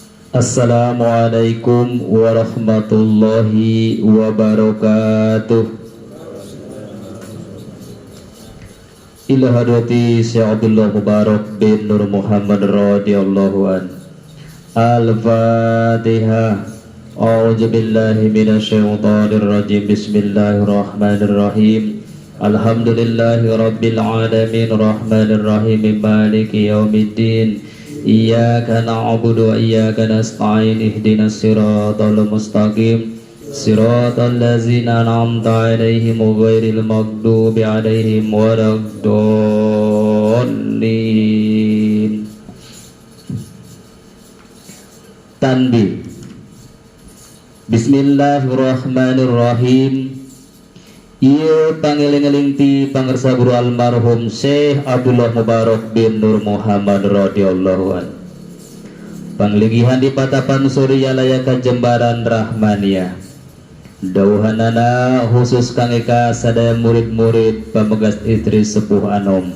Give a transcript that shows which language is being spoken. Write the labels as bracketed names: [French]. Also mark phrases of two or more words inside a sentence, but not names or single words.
[Arabic] السلام عليكم ورحمة الله وبركاته. إلى حضرة الشيخ عبد الله مبارك بن نور محمد رضي الله عن. Al-Fatihah. أعوذ بالله من الشيطان الرجيم. بسم الله الرحمن الرحيم الحمد لله رب العالمين الرحمن الرحيم مالك يوم الدين. إياك نعبد وإياك نستعين اهدنا الصراط المستقيم صراط الذين أنعمت عليهم غير المغضوب عليهم ولا الضالين. Tanbih. بسم الله الرحمن الرحيم. [Sundanese] Ieu pangeling-eling ti pangarsa guru almarhum Syekh Abdullah Mubarak bin Nur Muhammad [Arabic] رضي الله عن. [Sundanese] Pangligihan di patapan Surya layakan Jembaran Rahmaniyah. Dauhanana khusus kangge ka sadaya murid-murid pamegas istri sepuh anom.